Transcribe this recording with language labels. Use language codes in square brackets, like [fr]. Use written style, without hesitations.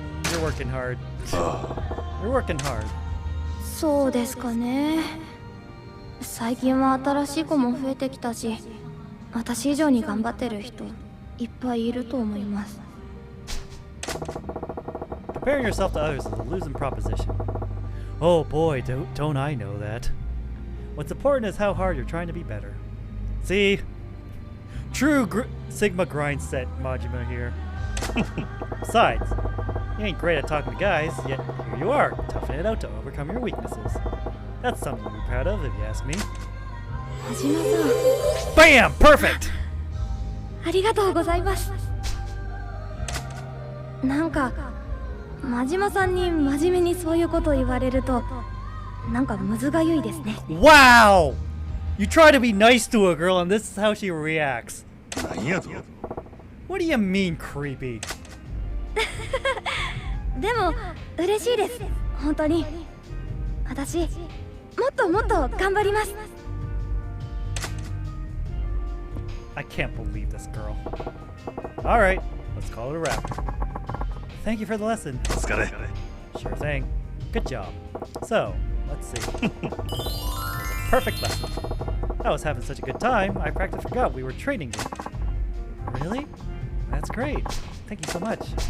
[en] You're working hard. You're working hard. [ja] そうですかね。最近は新しい子も増えてきたし、私以上に頑張ってる人いっぱいいると思います。 [en] Comparing yourself to others is a losing proposition. Oh boy, don't I know that. What's important is how hard you're trying to be better. See? True Sigma grind set Majima here. Besides, you ain't great at talking to guys, yet here you are, toughing it out to overcome your weaknesses. That's something to be proud of, if you ask me. [ja] 真島さん、 [en] BAM! Perfect! [ja] ありがとうございます。なんか真島さんに真面目にそういうこと言われるとなんかむずがゆいですね。 [en] Wow! You try to be nice to a girl and this is how she reacts. [ja] 何やと [en] What do you mean creepy? [ja] でも嬉しいです、本当に。私もっともっと頑張ります。 [en] I can't believe this girl. Alright, let's call it a wrap. Thank you for the lesson. [ja] お疲れ [en] Sure thing. Good job. So, let's see. It was a perfect lesson. I was having such a good time, I practically forgot we were training. Really? That's great. Thank you so much.